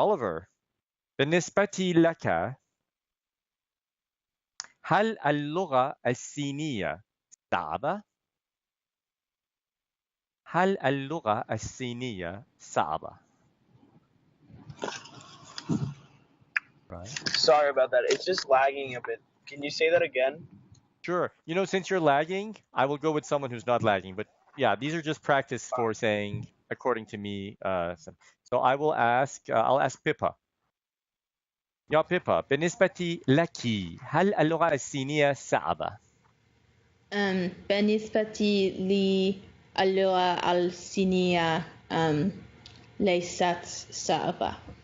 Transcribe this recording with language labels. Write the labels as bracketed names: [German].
[Arabic] Oliver, binisbati laka, هل اللغة الصينية صعبة؟ هل اللغة الصينية صعبة؟ Right. [English] Sorry about that. It's just lagging a bit. Can you say that again? Sure. You know, since you're lagging, I will go with someone who's not lagging. But yeah, these are just practice for saying, according to me. So I will ask. I'll ask Pippa. [Arabic] يا بيبا بالنسبة لك هل اللغة الصينية صعبة؟ بالنسبة لي اللغة الصينية ليست صعبة.